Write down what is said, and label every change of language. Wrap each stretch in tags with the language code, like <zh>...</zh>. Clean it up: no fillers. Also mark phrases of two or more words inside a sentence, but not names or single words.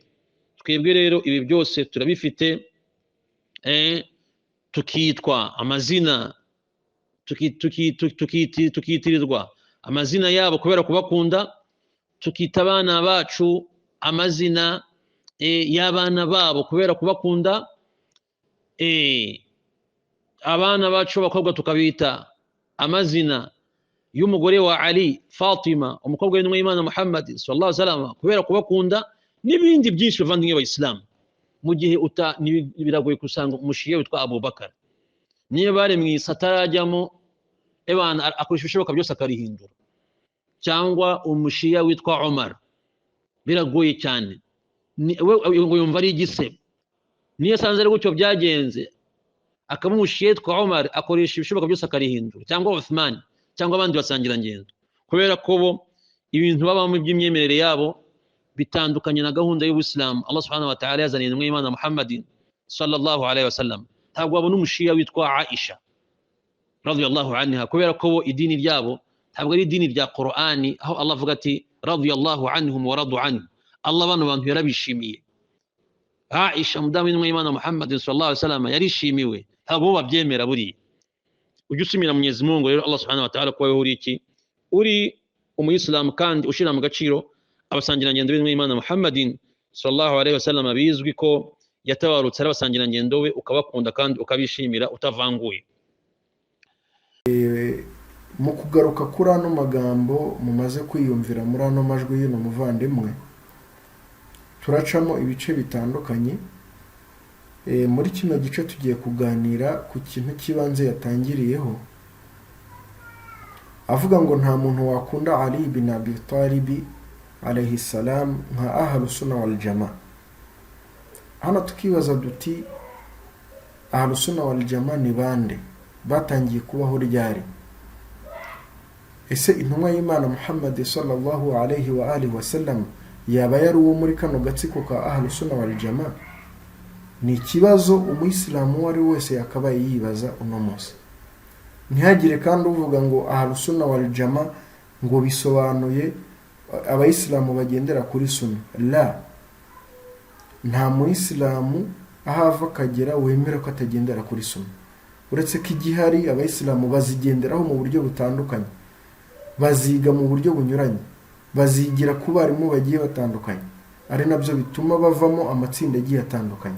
<rw>Twebwe rero ibi byose turabifite, tukitwa amazina, tukitirirwa amazina yabo kubera kubakunda, tukita abana bacu amazina y'abana babo kubera kubakunda, abana bacu b'abakobwa tukabita amazina y'umugore wa Ali, Fatima, umukobwa w'intumwa y'Imana Muhammad</rw> <ar>صلى الله عليه وسلم</ar> <rw>kubera kubakunda, n'ibindi byinshi bavandimwe b'Abayisilamu. Mu gihe biragoye kusanga umushiya witwa Abu Bakar, niyo baremwe isatarajyamo ebana akoresha ibishoboka byose akarihindura, cyangwa umushiya witwa Umar, biragoye cyane. Ngo yumva ari igisebo. Niyo sanze ari gutyo byagenze, akaba umushiya witwa Umar akoresha ibishoboka byose akarihindura, cyangwa Uthman cyangwa abandi basangira ngendo, kubera ko bo ibintu babamo by'imyemerere yabo bitandukanye na gahunda y'Ubuislamu</rw> <ar>الله سبحانه وتعالى</ar> <rw>yazaniye intumwa y'Imana Muhammadin</rw> <ar>صلى الله عليه وسلم.</ar> <rw>Ntabwo babona umushiya witwa Aisha</rw> <ar>رضي الله عنها,</ar> <rw>kubera ko bo idini ryabo ntabwo ari idini rya Qur'ani, aho Allah avuga ati</rw> <ar>رضي الله عنهم ورضوا عنه.</ar> <rw>Allah bano bantu yarabishimiye. Aisha mudamu w'intumwa y'Imana Muhammadin</rw> <ar>صلى الله عليه وسلم</ar> <rw>yarishimiwe, ntabwo babyemera buri. Ujye usumira Mwenyezi Mungu rero</rw> <ar>الله سبحانه وتعالى</ar> <rw>ko uri iki, uri umuyisilamu kandi ushira mu gaciro abasangira ngendo b'intumwa y'Imana Muhammadin</rw> <ar>صلى الله عليه وسلم,</ar> <rw>bizwi ko yatabarutse ari abasangira ngendo we, ukabakunda kandi ukabishimira utavanguye. Mu kugaruka kuri ano magambo mumaze kwiyumvira muri ano majwi y'ino muvandimwe, turacamo ibice bitandukanye. Muri kino gice tugiye kuganira ku kintu kibanze yatangiriyeho, avuga ngo nta muntu wakunda Ali bin Abi Talib</rw> <ar>عليه السلام</ar> <rw>nka</rw> <ar>أهل السنة والجماعة.</ar> <rw>Hano tukibaza duti</rw> <ar>أهل السنة والجماعة</ar> <rw>ni bande, batangiye kubaho ryari? Ese intumwa y'Imana Muhammad</rw> <ar>صلى الله عليه وآله وسلم</ar> <rw>yaba yari uwo muri kano gatsiko ka</rw> <ar>أهل السنة والجماعة?</ar> <rw>Ni ikibazo umuyisilamu uwo ari wese yakabaye yibaza uno munsi. Ntihagire kandi uvuga ngo</rw> <ar>أهل السنة والجماعة</ar> <rw>ngo bisobanuye abayisilamu bagendera kuri sunna. La, nta muyisilamu ahava akagera wemera ko atagendera kuri sunna, uretse ko igihari abayisilamu bazigenderaho mu buryo butandukanye, baziga mu buryo bunyuranye, bazigira ku barimu bagiye batandukanye, ari nabyo bituma bavamo amatsinda agiye atandukanye.</rw>